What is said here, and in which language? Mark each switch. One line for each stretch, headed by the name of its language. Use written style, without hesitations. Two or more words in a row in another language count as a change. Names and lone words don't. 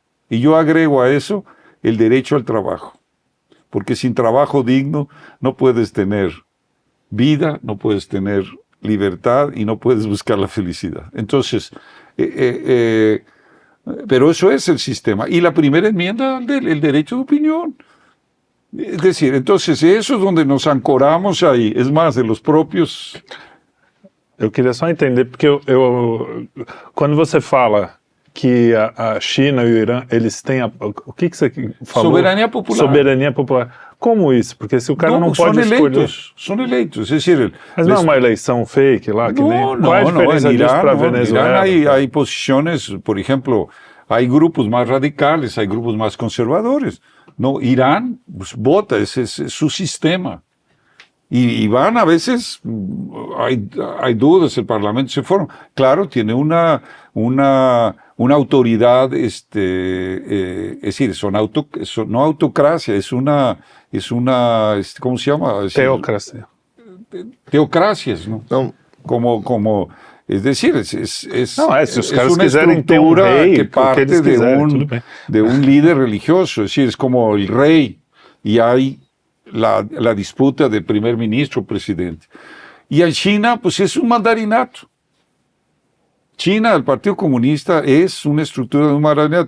Spanish: Y yo agrego a eso el derecho al trabajo. Porque sin trabajo digno no puedes tener vida, no puedes tener libertad y no puedes buscar la felicidad. Entonces, pero eso es el sistema. Y la primera enmienda, el derecho de opinión. Es decir, entonces eso es donde nos ancoramos ahí. Es más, de los propios...
Portuguese: Eu queria só entender, porque quando você fala que a China e o Irã, eles têm o que você falou? Soberania popular. Soberania popular. Como isso? Porque se o cara não pode escolher... São eleitos,
Spanish: es decir...
Portuguese: Mas não é uma eleição fake lá? Que qual é a diferença disso para a Venezuela?
Spanish: En Irán hay posiciones, por ejemplo, hay grupos más radicales, hay grupos más conservadores. No, Irán pues, vota, ese es su sistema. Y van a veces, hay dudas, el Parlamento se forma. Claro, tiene una autoridad, es decir, no autocracia, es una ¿cómo se llama? Teocracia. Teocracias, ¿no? Como es decir,
Portuguese: se os caras
Spanish: una
Portuguese: quiserem ter um rei,
Spanish: que parte de un líder religioso, es decir, es como el rey, y hay la disputa de primer ministro o presidente. Y en China, pues es un mandarinato. China, el Partido Comunista, es una estructura de un mandarinato.